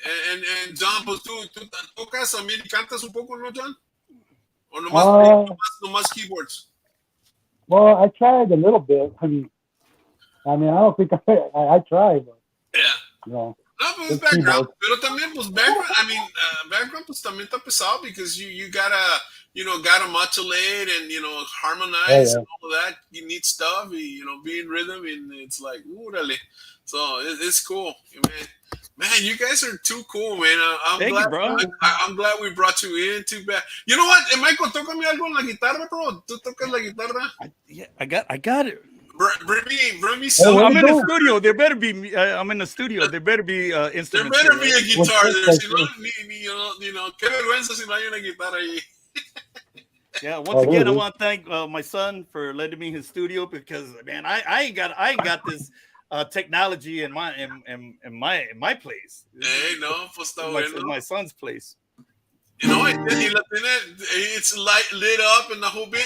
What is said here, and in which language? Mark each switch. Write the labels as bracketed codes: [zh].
[es] And John, pues tú tocas también y cantas un poco, ¿no, John? ¿O nomás keyboards? [en] Well, I tried a little bit. I mean, I don't think I tried. But, yeah. [es] No, pues background. Pero también, pues background, pues también está pesado [en] because you gotta, gotta modulate and, harmonize and all of that. You need stuff, be in rhythm, and it's like, oorale. So it's cool, man. Man, you guys are too cool, man. Thank you, bro. I'm glad we brought you in. Too bad. You know what, [es] Michael, tócame algo en la guitarra, bro. ¿Tú tocas la guitarra? [en] I got it. Bring me some. I'm in the studio. There better be. I'm in the studio. There better be instruments. There better be a guitar there. [es] Qué vergüenza si no hay una guitarra ahí. [en] Yeah. Once again, I want to thank my son for letting me in his studio because, man, I ain't got this. Technology in my place. [es] Hey, no, pues está bueno. [en] In my son's place. It's lit up and the whole bit.